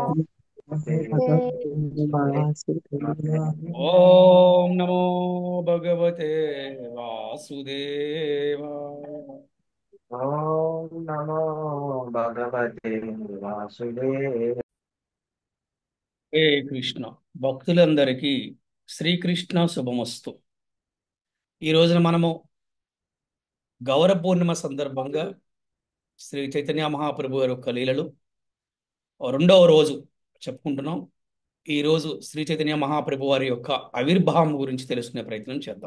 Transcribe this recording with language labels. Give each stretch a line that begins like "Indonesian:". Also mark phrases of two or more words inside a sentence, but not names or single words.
Sanskrit: भगवते वासुदेवाय। ओम नमो भगवते वासुदेवाय। ओम नमो भगवते वासुदेवाय।
Telugu: हे కృష్ణ భక్తులందరికీ శ్రీకృష్ణ శుభమస్తు. ఈ రోజున మనము గౌర పూర్ణిమ సందర్భంగా శ్రీ చైతన్య మహాప్రభు గారి యొక్క లీలలు రెండవ రోజు చెప్పుకుంటున్నాం. ఈ రోజు శ్రీ చైతన్య మహాప్రభు వారి యొక్క ఆవిర్భావం గురించి తెలుసుకునే ప్రయత్నం చేద్దాం.